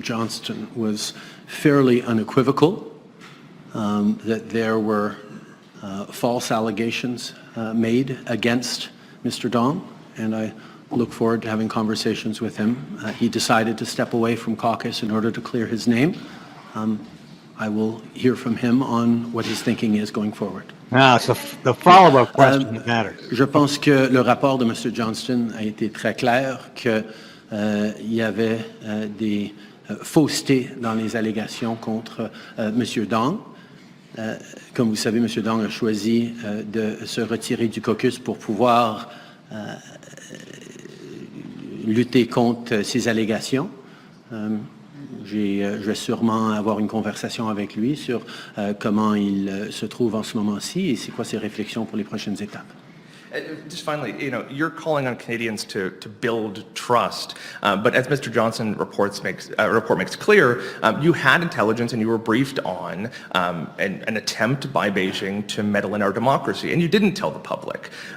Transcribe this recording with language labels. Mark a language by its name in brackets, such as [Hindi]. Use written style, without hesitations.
[English] Johnston was fairly unequivocal, that there were false allegations made against Mr. Dong, and I look forward to having conversations with him. He decided to step away from caucus in order to clear his name. I will hear from him on what his thinking is going forward. Now, so the follow-up question that matters. [French] Je pense que le rapport de M. Johnston a été très clair, qu'il y avait des faussetés dans les allégations contre M. Dong. Comme vous savez, M. Dong a choisi de se retirer du caucus pour pouvoir lutter contre ces allégations. Je vais sûrement avoir une conversation avec lui sur comment il se trouve en ce moment-ci et c'est quoi ses réflexions pour les prochaines étapes. [English] Just finally, you're calling on Canadians to build trust, but as Mr. Johnston report makes clear, you had intelligence and you were briefed on an attempt by Beijing to meddle in our democracy, and you didn't tell the public.